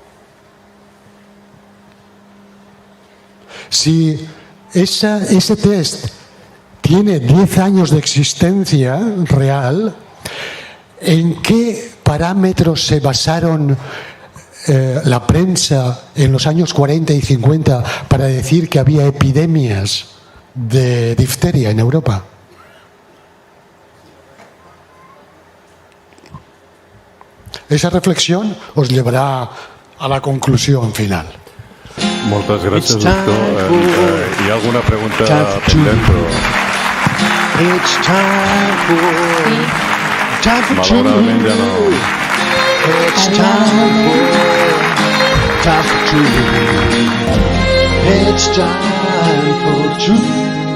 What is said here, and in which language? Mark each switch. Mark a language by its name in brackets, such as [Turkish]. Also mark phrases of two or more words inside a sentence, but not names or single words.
[Spanish] Si ese test tiene 10 años de existencia real, ¿en qué parámetros se basaron la prensa en los años 40 y 50 para decir que había epidemias de difteria en Europa? Esa reflexión os llevará a la conclusión final. [Catalan] Moltes gràcies, doctor. Hi ha alguna pregunta pendent? [English] It's time for [Catalan] Malauradament ja no. [English] It's time for truth. It's time for truth.